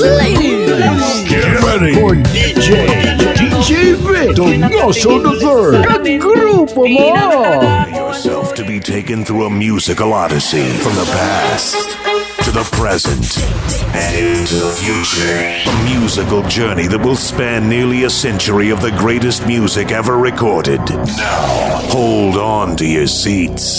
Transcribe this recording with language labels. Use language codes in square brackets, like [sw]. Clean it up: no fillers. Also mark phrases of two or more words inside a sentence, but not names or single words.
[en] Ladies, get ready for DjVicDonosoIII. [hil] Kagrupo mo! [en] Prepare yourself to be taken through a musical odyssey from the past to the present and into the future. A musical journey that will span nearly a century of the greatest music ever recorded. Now, hold on to your seats.